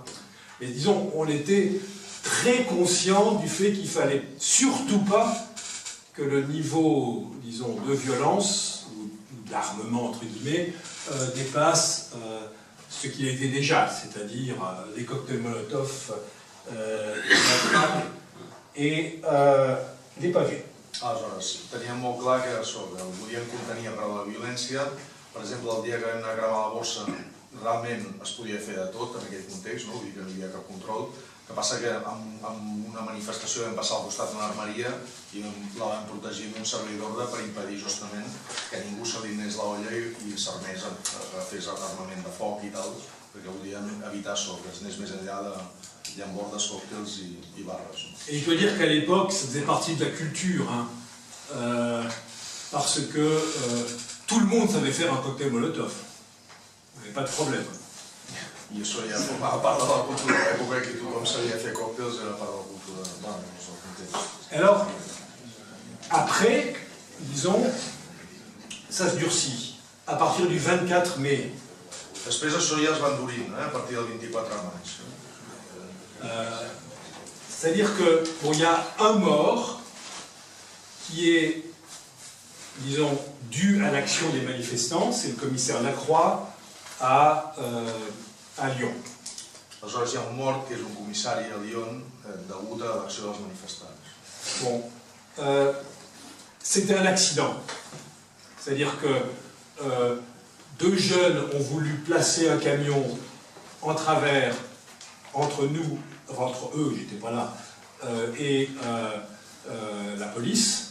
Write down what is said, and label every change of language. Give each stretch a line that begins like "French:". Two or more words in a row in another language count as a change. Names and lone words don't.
French: Mais disons, on était très conscient du fait qu'il ne fallait surtout pas que le niveau, disons, de violence, ou d'armement entre guillemets, dépasse ce qu'il était déjà, c'est-à-dire les cocktails Molotov, et les pavés.
Catalan: Aleshores, teníem molt clar que el volíem contenir per la violència. Per exemple, el dia que vam anar a cremar la borsa, realment es podia fer de tot en aquell context, no? Vull dir que no hi havia cap control. El que passa que en una manifestació vam passar al costat d'una armeria i la vam protegir amb un servei d'ordre per impedir justament que ningú s'alinés l'olla i s'armés, fes armament de foc i tal, perquè volíem evitar això, que es anés més enllà de llambordes, còctels i barres.
French: Et il faut dire qu'à l'époque, ça faisait partie de la culture, hein, parce que tout le monde savait faire un cocktail Molotov. Il n'y avait pas de problème.
Catalan: I això ja formava part de la cultura de l'època que tothom sabia fer còctels, era part de la cultura del context.
French: Alors, après, disons, ça se durcit. À partir du 24 mai.
Catalan: Després això ja es va endurint, a partir del 24 de maig.
French: C'est-à-dire que, bon, il y a un mort qui est, disons, dû à l'action des manifestants, c'est le commissaire Lacroix à Lyon.
Catalan: Aleshores hi ha un mort que és un comissari a Lyon degut a l'acció dels manifestants.
French: Bon, c'était un accident. C'est-à-dire que deux jeunes ont voulu placer un camion en travers entre nous, entre eux, j'étais pas là, et la police.